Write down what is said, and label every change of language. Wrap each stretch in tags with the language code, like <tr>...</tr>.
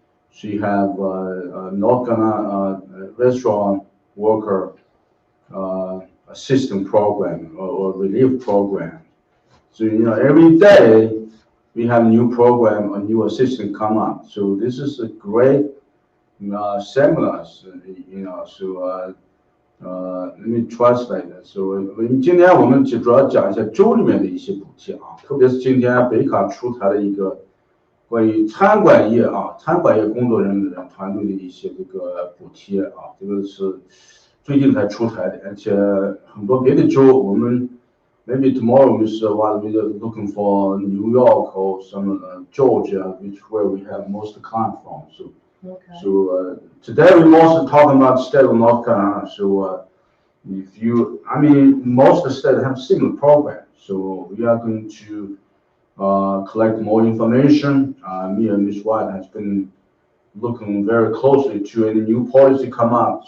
<en>She have North Carolina restaurant worker assistance program or relief program. So every day we have a new program, a new assistant come up. So this is a great seminars, So let me translate it.</en> <zh>So 今天我们主要讲一下州里面的一些补贴啊，特别是今天北卡出台了一个关于餐馆业工作人员团队的一些这个补贴啊，这个是最近才出台的，而且很多别的州我们</zh> <en>maybe tomorrow we're looking for New York or some Georgia, where we have most clients from. So today we mostly talking about the state of North Carolina. So most of the states have similar programs. So we are going to collect more information. Me and Ms. White has been looking very closely to any new policy come up.</en>